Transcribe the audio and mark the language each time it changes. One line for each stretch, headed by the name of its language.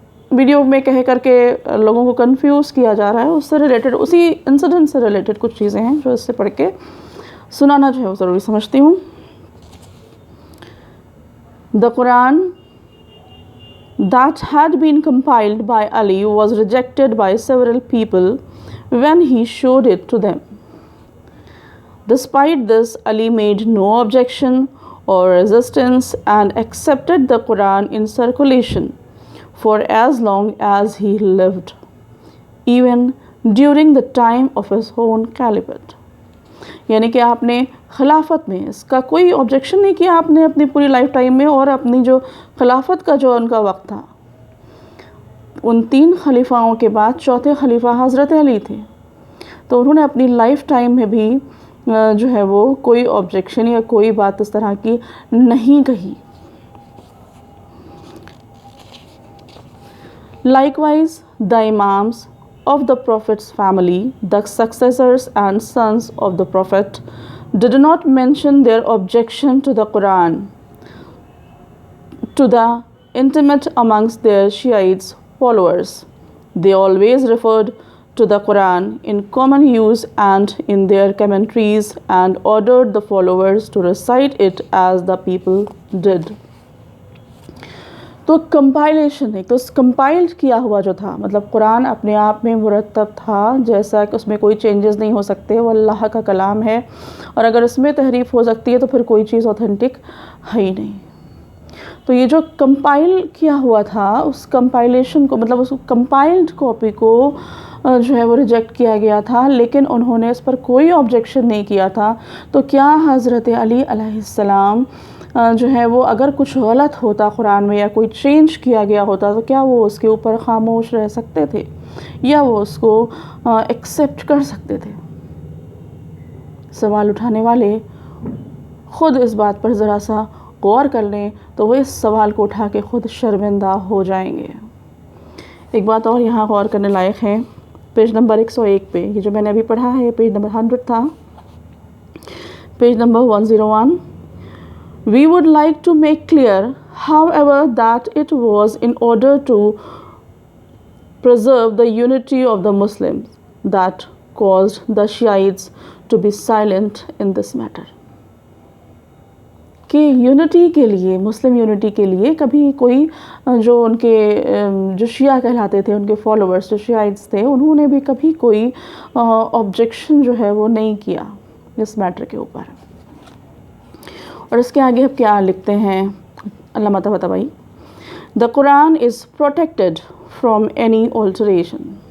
Urdu: Video میں کہہ کر کے لوگوں کو کنفیوز کیا جا رہا ہے اس سے ریلیٹڈ، اسی انسیڈنٹ سے ریلیٹڈ کچھ چیزیں ہیں جو اس سے پڑھ کے سنانا جو ہے وہ ضروری سمجھتی ہوں۔
English: The Quran that had been compiled by Ali was rejected by several people when he showed it to them. Despite this, Ali made no objection or resistance and accepted the Quran in circulation for as long as he lived, even during the time of his own caliphate.
Urdu: یعنی کہ آپ نے خلافت میں اس کا کوئی objection نہیں کیا، آپ نے اپنی پوری لائف ٹائم میں، اور اپنی جو خلافت کا جو ان کا وقت تھا، ان 3 خلیفاؤں کے بعد چوتھے خلیفہ حضرت علی تھے، تو انہوں نے اپنی لائف ٹائم میں بھی جو ہے وہ کوئی آبجیکشن یا کوئی بات اس طرح کی نہیں کہی۔
English: Likewise, the Imams of the Prophet's family, the successors and sons of the Prophet, did not mention their objection to the Quran to the intimate amongst their Shiites followers. They always referred to the Quran in common use and in their commentaries and ordered the followers to recite it as the people did.
Urdu: تو compilation ہے، تو اس compiled کیا ہوا جو تھا، مطلب قرآن اپنے آپ میں مرتب تھا، جیسا کہ اس میں کوئی چینجز نہیں ہو سکتے، وہ اللہ کا کلام ہے، اور اگر اس میں تحریف ہو سکتی ہے تو پھر کوئی چیز اوتھینٹک ہے ہی نہیں۔ تو یہ جو کمپائل کیا ہوا تھا اس کمپائلیشن کو، مطلب اس کمپائلڈ کاپی کو جو ہے وہ ریجیکٹ کیا گیا تھا، لیکن انہوں نے اس پر کوئی آبجیکشن نہیں کیا تھا۔ تو کیا حضرت علی علیہ السلام جو ہے وہ اگر کچھ غلط ہوتا قرآن میں یا کوئی چینج کیا گیا ہوتا تو کیا وہ اس کے اوپر خاموش رہ سکتے تھے یا وہ اس کو ایکسیپٹ کر سکتے تھے؟ سوال اٹھانے والے خود اس بات پر ذرا سا غور کر لیں تو وہ اس سوال کو اٹھا کے خود شرمندہ ہو جائیں گے۔ ایک بات اور یہاں غور کرنے لائق ہے، پیج نمبر 101 پہ، یہ جو میں نے ابھی پڑھا ہے پیج نمبر 100 تھا، page number 101.
English: We would like to make clear, however, that it was in order to preserve the unity of the Muslims that caused the Shiites to be silent in this matter.
Urdu: کہ unity کے لیے، مسلم unity کے لیے کبھی کوئی جو ان کے جو شیعہ کہلاتے تھے، ان کے فالوورز جو شیعیٹس تھے، انہوں نے بھی کبھی کوئی آبجیکشن جو ہے وہ نہیں کیا اس میٹر کے اوپر۔ اور اس کے آگے اب کیا لکھتے ہیں علامہ Tabatabai?
English: The Quran is protected from any alteration.